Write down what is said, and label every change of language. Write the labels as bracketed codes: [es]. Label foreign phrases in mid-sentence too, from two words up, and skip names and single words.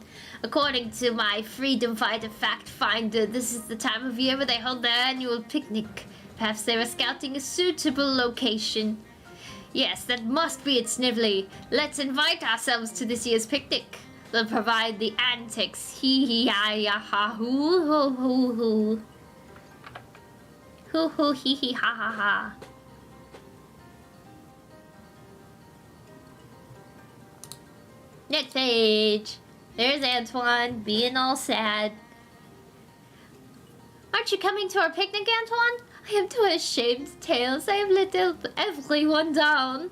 [en] According to my freedom fighter fact finder, this is the time of year where they hold their annual picnic. Perhaps they were scouting a suitable location. Yes, that must be it, Snively. Let's invite ourselves to this year's picnic. They'll provide the antics. Hee hee ha ya ha hoo hoo hoo hoo. Hoo hoo hee hee ha ha ha. Next page. There's Antoine, being all sad. Aren't you coming to our picnic, Antoine? I am too ashamed to tell us I have let everyone down.